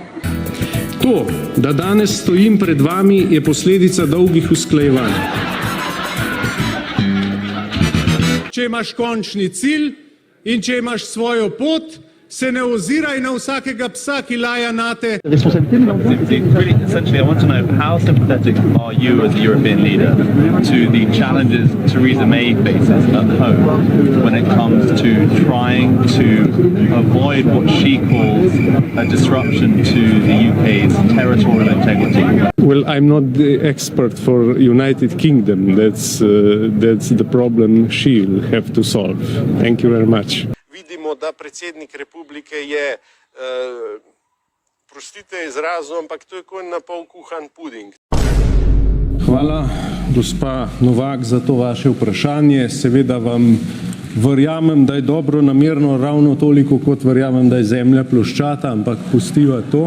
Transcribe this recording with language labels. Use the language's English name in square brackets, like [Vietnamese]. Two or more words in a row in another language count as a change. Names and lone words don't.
[Slovenian] To, da danes stojim pred vami, je posledica dolgih usklajevanj. Če imaš končni cilj in če imaš svojo pot, se ne oziraj na vsakega psa, ki laja nate. [English] Essentially, I want to know how sympathetic are you as a European leader to the challenges Theresa May faces at home when it comes to trying to avoid what she calls a disruption to the UK's territorial integrity. Well, I'm not the expert for United Kingdom. That's the problem she'll have to solve. Thank you very much. [Slovenian] Vidimo, da predsednik republike je, prostite izrazu, ampak to je kot na pol kuhan puding. Hvala, gospa Novak, za to vaše vprašanje. Seveda vam verjamem, da je dobro namerno ravno toliko, kot verjamem, da je zemlja ploščata, ampak pustiva to.